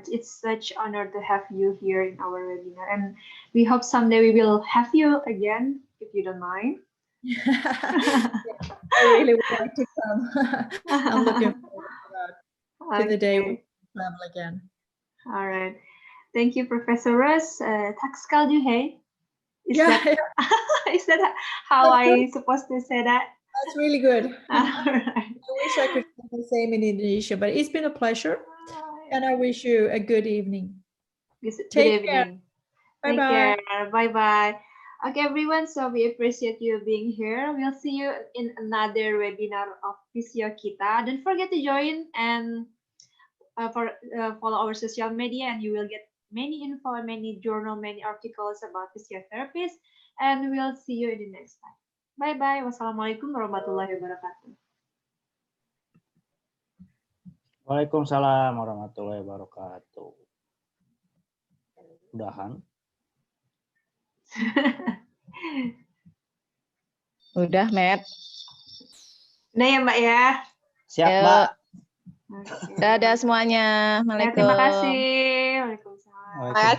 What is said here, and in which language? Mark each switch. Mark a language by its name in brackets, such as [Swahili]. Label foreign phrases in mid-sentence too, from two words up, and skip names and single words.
[English] It's such an honor to have you here in our webinar, and we hope someday we will have you again, if you don't mind. I really would like to come. I'm looking forward to the day we travel again. All right. Thank you, Professor Roos. [Swedish] Tack ska du hej. [English] Is that how I supposed to say that? That's really good. All right. I wish I could say the same in Indonesia, but it's been a pleasure. And I wish you a good evening. Good evening. Bye-bye. Take care. Bye-bye. Okay, everyone. So we appreciate you being here. We'll see you in another webinar of Physio Kita. Don't forget to join and follow our social media, and you will get many info, many journal, many articles about physiotherapists. And we'll see you in the next time. Bye-bye. [Arabic] وَالسَّلَامُ عَلَيْكُمْ وَرَحْمَةُ اللهِ وَبَرَكَاتُهُ. وَعَلَيْكُمُ السَّلَامُ وَرَحْمَةُ اللهِ وَبَرَكَاتُهُ. [Indonesian] Udahan. Udah, Matt. Udah ya, Mbak ya. Siap, Mbak. Okay. Dadah semuanya. Ya, terima kasih. Waalaikumsalam.